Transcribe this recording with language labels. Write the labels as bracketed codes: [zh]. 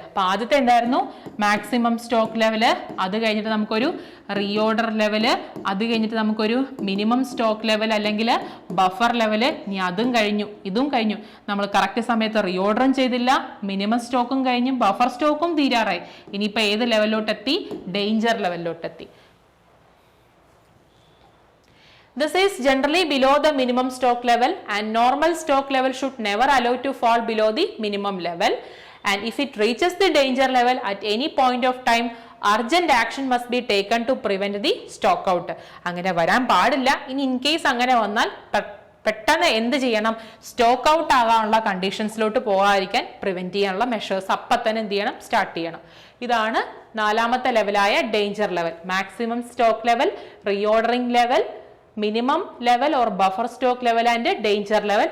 [ml] അപ്പൊ ആദ്യത്തെ എന്തായിരുന്നു, മാക്സിമം സ്റ്റോക്ക് ലെവല്, അത് കഴിഞ്ഞിട്ട് നമുക്കൊരു റീഓർഡർ ലെവല്, അത് കഴിഞ്ഞിട്ട് നമുക്കൊരു മിനിമം സ്റ്റോക്ക് ലെവൽ അല്ലെങ്കിൽ ബഫർ ലെവല്. ഇനി അതും കഴിഞ്ഞു, ഇതും കഴിഞ്ഞു. നമ്മൾ കറക്റ്റ് സമയത്ത് റീഓർഡറും ചെയ്തില്ല, മിനിമം സ്റ്റോക്കും കഴിഞ്ഞു, ബഫർ സ്റ്റോക്കും തീരാറായി. ഇനിയിപ്പോ ഏത് ലെവലിലോട്ടെത്തി, danger ലെവലിലോട്ടെത്തി. [en] This is generally below the minimum stock level and normal stock level should never allow to fall below the minimum level, and if it reaches the danger level at any point of time, urgent action must be taken to prevent the stock out. [ml] അങ്ങനെ വരാൻ പാടില്ല. ഇനി in case അങ്ങനെ വന്നാൽ പെട്ടെന്ന് എന്ത് ചെയ്യണം, stock out ആകാനുള്ള കണ്ടീഷൻസിലോട്ട് പോകാതിരിക്കാൻ പ്രിവെന്റ് ചെയ്യാനുള്ള മെഷേഴ്സ് അപ്പം തന്നെ എന്ത് ചെയ്യണം, സ്റ്റാർട്ട് ചെയ്യണം. ഇതാണ് 4ാമത്തെ ലെവലായ danger level. Maximum stock level, reordering level, minimum level or buffer stock level and danger level.